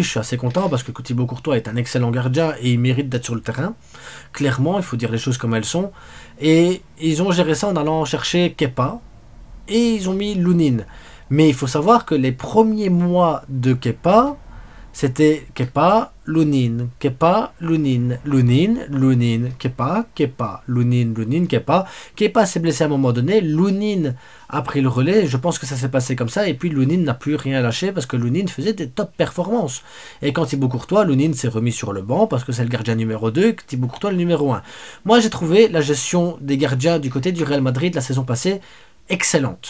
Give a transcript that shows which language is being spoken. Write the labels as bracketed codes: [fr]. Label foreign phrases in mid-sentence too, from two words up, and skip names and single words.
[fr] Je suis assez content parce que Thibaut Courtois est un excellent gardien et il mérite d'être sur le terrain. Clairement, il faut dire les choses comme elles sont. Et ils ont géré ça en allant chercher Kepa. Et ils ont mis Lunin. Mais il faut savoir que les premiers mois de Kepa, c'était Kepa, Lunin, Kepa, Lunin, Lunin, Lunin, Kepa, Kepa, Lunin, Lunin, Kepa. Kepa s'est blessé à un moment donné, Lunin a pris le relais, je pense que ça s'est passé comme ça, et puis Lunin n'a plus rien lâché parce que Lunin faisait des top performances. Et quand Thibaut Courtois, Lunin s'est remis sur le banc parce que c'est le gardien numéro 2, Thibaut Courtois le numéro 1. Moi j'ai trouvé la gestion des gardiens du côté du Real Madrid la saison passée excellente.